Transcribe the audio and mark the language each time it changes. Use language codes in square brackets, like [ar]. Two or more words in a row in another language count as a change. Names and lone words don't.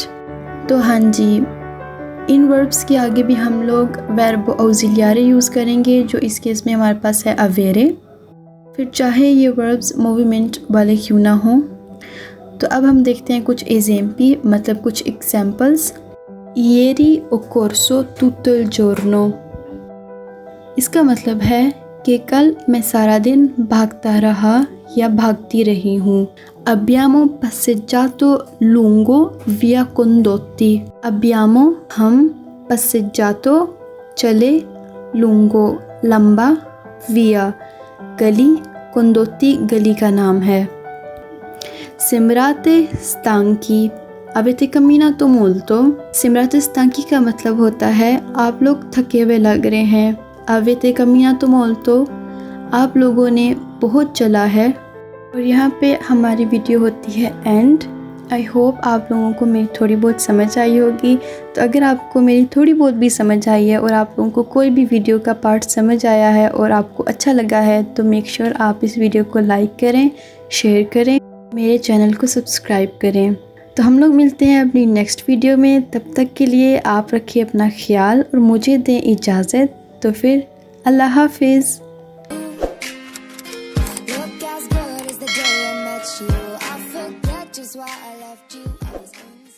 [hi] तो हाँ जी, इन वर्ब्स के आगे भी हम लोग [en] verb auxiliary [hi] यूज़ करेंगे, जो इस केस में हमारे पास है अवेरे। फिर चाहे ये वर्ब्स मूवमेंट वाले क्यों ना हों। तो अब हम देखते हैं कुछ एग्जाम्पल, मतलब कुछ एग्जाम्पल्स। [it] ieri ho corso tutto il giorno, [hi] इसका मतलब है कि कल मैं सारा दिन भागता रहा या भागती रही हूँ। [it] Abbiamo passeggiato lungo via Condotti, abbiamo हम, passeggiato चले, lungo लंबा, via गली, Condotti [hi] गली का नाम है। [it] Sembrate stanchi, avete camminato molto, sembrate stanchi [hi] का मतलब होता है आप लोग थके हुए लग रहे हैं। [it] avete camminato molto [hi] आप लोगों ने बहुत चला है। और यहाँ पे हमारी वीडियो होती है एंड। [en] I hope [hi] आप लोगों को मेरी थोड़ी बहुत समझ आई होगी। तो अगर आपको मेरी थोड़ी बहुत भी समझ आई है और आप लोगों को कोई भी वीडियो का पार्ट समझ आया है और आपको अच्छा लगा है, तो [en] make sure [hi] आप इस वीडियो को लाइक करें, शेयर करें, मेरे चैनल को सब्सक्राइब करें। तो हम लोग मिलते हैं अपनी [en] next video [hi] में। तब तक के लिए आप रखिए अपना ख्याल और मुझे दें इजाज़त। तो फिर अल्लाह हाफिज़। [en] Look as good as the day I met you. I forget just why I left you. I was